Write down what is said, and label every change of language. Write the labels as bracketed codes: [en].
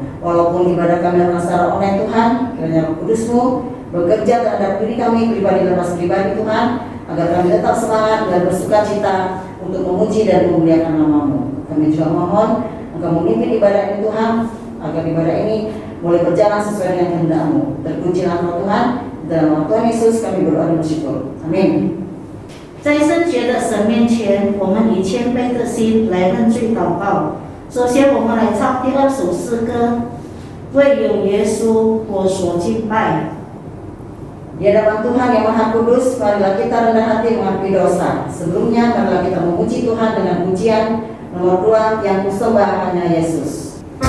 [id] Walaupun ibadah kami adalah secara online Tuhan, kiranya Roh Kudus-Mu bekerja terhadap diri kami pribadi dan mas pribadi Tuhan, agar kami tetap semangat dan bersuka cita untuk memuji dan memuliakan nama-Mu. Kami juga mohon Engkau memimpin ibadah ini Tuhan, agar ibadah ini boleh berjalan sesuai dengan kehendak-Mu. Terpujilah Tuhan, dalam nama Tuhan Yesus kami berdoa dan bersyukur. Amin. [zh] 在圣洁的神面前，我们以谦卑的心来认罪祷告。首先，我们来唱第2首诗歌，为有耶稣我所敬拜。 [id] Di hadapan Tuhan yang Maha Kudus, marilah kita rendah hati mengakui dosa. Sebelumnya, marilah kita memuji Tuhan dengan pujian nomor 2 yang kusembah hanya Yesus.